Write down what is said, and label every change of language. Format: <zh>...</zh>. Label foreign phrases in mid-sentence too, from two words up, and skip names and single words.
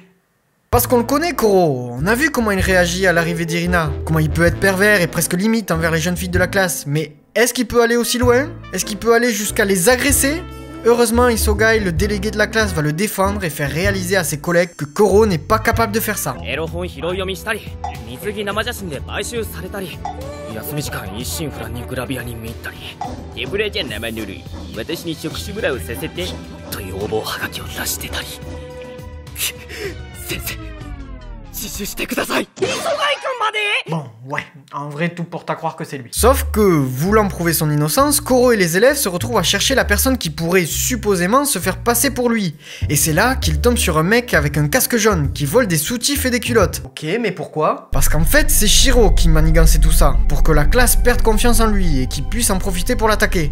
<fr>Parce qu'on le connaît, Koro. On a vu comment il réagit à l'arrivée d'Irina. Comment il peut être pervers et presque limite envers les jeunes filles de la classe. Mais est-ce qu'il peut aller aussi loin? Est-ce qu'il peut aller jusqu'à les agresser? Heureusement, Isogai, le délégué de la classe, va le défendre et faire réaliser à ses collègues que Koro n'est pas capable de faire ça.</fr> <ja>エロ本拾い読みしたり水着生写真で買収されたり休み時間一心不乱にグラビアに見入ったりデブレじゃ生ぬるい私に触手ブラをさせてという応募はがきを出してたり先生自首してください。磯貝君まで。</ja> <fr>Bon, ouais, en vrai, tout porte à croire que c'est lui. Sauf que, voulant prouver son innocence, Koro et les élèves se retrouvent à chercher la personne qui pourrait supposément se faire passer pour lui. Et c'est là qu'ils tombent sur un mec avec un casque jaune qui vole des soutifs et des culottes. Ok, mais pourquoi? Parce qu'en fait, c'est Shiro qui manigançait tout ça, pour que la classe perde confiance en lui et qu'il puisse en profiter pour l'attaquer.</fr>